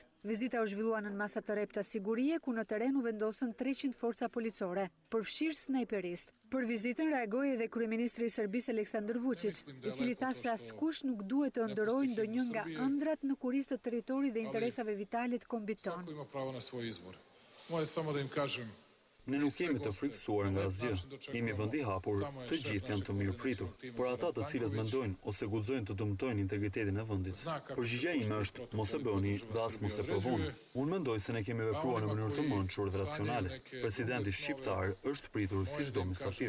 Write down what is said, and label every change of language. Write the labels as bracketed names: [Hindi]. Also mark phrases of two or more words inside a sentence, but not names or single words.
[Albanian] Vizita u zhvillua në masa të repta sigurie, ku në teren u vendosën 300 forca policore, përfshirë snajperist. Për vizitën reagoi edhe kryeministri i Serbisë Aleksandar Vučić, i cili tha se askush nuk duhet të ëndërrojë ndonjë nga ëndrat në kurizë të teritorit dhe interesave vitale të kombit tonë. [Serbian] Svako ima pravo na svoj izbor. Moje samo da im kažem. [Albanian] Ne nuk jemi të frikësuar nga asgjë, jemi vend i hapur, të gjithë janë të mirëpritur, por ata të cilët mendojnë ose guxojnë të dëmtojnë integritetin e vendit. Përgjigjja ime është mos e bëni dhe as mos e provoni. Unë mendoj se ne kemi vepruar në mënyrë të mençur dhe racionale. Presidenti shqiptar është pritur si çdo mysafir.